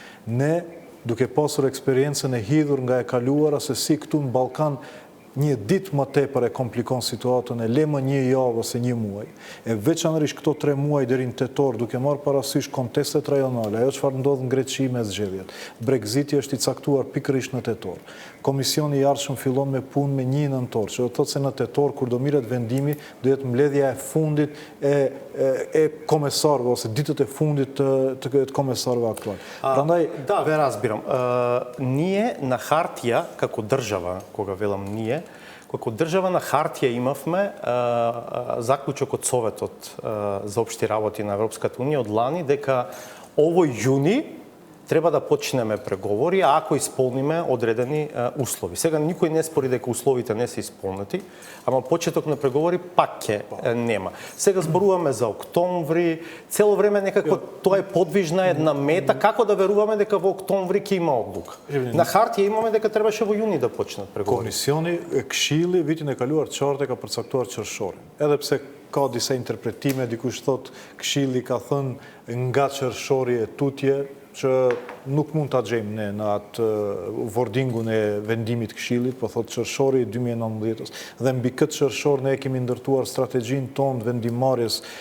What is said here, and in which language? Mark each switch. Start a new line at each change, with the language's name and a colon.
Albanian: Ne, duke pasur eksperiencën e hidhur nga e kaluara se si këtu në Ballkan një ditë më tepër e komplikon situatën, e lema një javë ose një muaj, e veçanërisht këto 3 muaj deri në tetor, duke marrë parasysh kontestet rajonale, ajo çfarë ndodh në Greqi me zgjedhjet. Brexiti është i caktuar pikërisht në tetor. Komisioni i ardhshëm fillon me punë me 1 nëntor, që do të thotë se në tetor kur do mirret vendimi, do jetë mbledhja e fundit e komesarëve ose ditët e fundit të komesarëve aktual.
Macedonian: Prandaj, да, ве разбирам. Ние на хартија, како држава, кога велам ние, Како држава на хартија имавме заклучок од Советот за општи работи на Европската унија од лани дека овој јуни треба да почнеме преговори ако исполниме одредени услови. Сега никој не спори дека условите не се исполнети, ама почеток на преговори пак ќе нема. Сега зборуваме за октомври, цело време некако тоа е подвижна една мета, како да веруваме дека во октомври ќе има одлука. На хартија имаме дека требаше во јуни да почнат преговори.
Albanian: Комисиони, кшили, витин е калуар чарте ка përcaktuar qershorin. Edhe pse ka disa interpretime, dikush thot këshilli ka thënë nga qershori e tutje, që nuk mund ta gjejmë ne në atë wordingun e vendimit këshillit, po thot qershori i 2019-s, dhe mbi këtë qershor ne kemi ndërtuar strategjinë tonë vendimmarrjes